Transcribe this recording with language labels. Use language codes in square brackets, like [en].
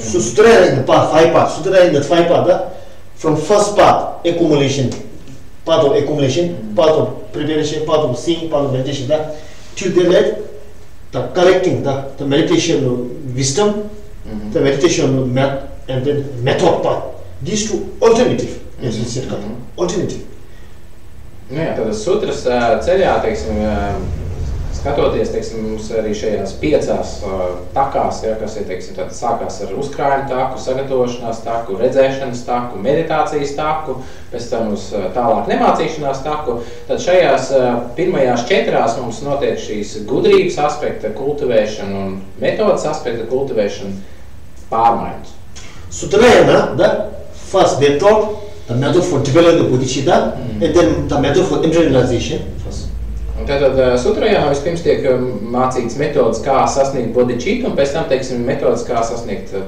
[en] So Sutrayana in the path, 5 parts. Sutrayana in the 5 parts, from first part, accumulation, part of preparation, part of seeing, part of meditation, till they let the collecting, the meditation wisdom, the meditation and then method part. These two alternative, as we said, alternative. [lv] Jā, tad sutras ceļā, teiksim, skatoties, teiksim, mums arī šajās 5 takās, ja, kas ir, teiksim, tad sākās ar uzkrājumu taku, sagatavošanās taku, redzēšanas taku, meditācijas taku, pēc tam uz tālāk nemācīšanās taku, tad šajās pirmajās 4 mums notiek šīs gudrības aspekta kultivēšana un metodas aspekta kultivēšana pārmaiņas. [en] Sutrayana, the first they taught the method for developing the bodhicitta and then the method for internalization. [lv] Un tātad Sutrajānā vispirms tiek mācīts metodas, kā sasniegt bodhicitu, un pēc tam, teiksim, metodas, kā sasniegt to.